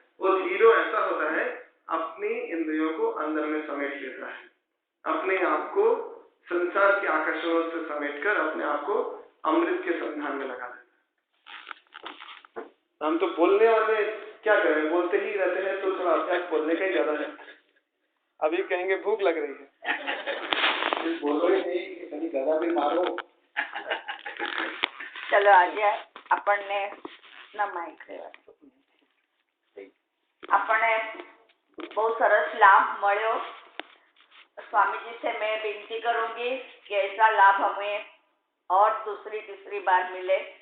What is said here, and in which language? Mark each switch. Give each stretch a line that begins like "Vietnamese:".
Hindi: वो हीरो ऐसा होता है अपनी इंद्रियों को अंदर में समेट लेता है, अपने आप को संसार के आकर्षणों से समेटकर अपने आप को अमृत के संधान में लगा देता है। हम तो बोलने वाले क्या करें, बोलते ही रहते हैं, तो थोड़ा अभ्यास बोलने का ही ज्यादा है। अभी कहेंगे भूख लग रही है, बोलो ही नहीं, कभी गदा भी मारो।
Gujarati: ચલો આજે આપણને ના માઈક લેવા આપણને બહુ સરસ લાભ મળ્યો।
Hindi: स्वामी जी से मैं विनती करूंगी कि ऐसा लाभ हमें और दूसरी तीसरी बार मिले।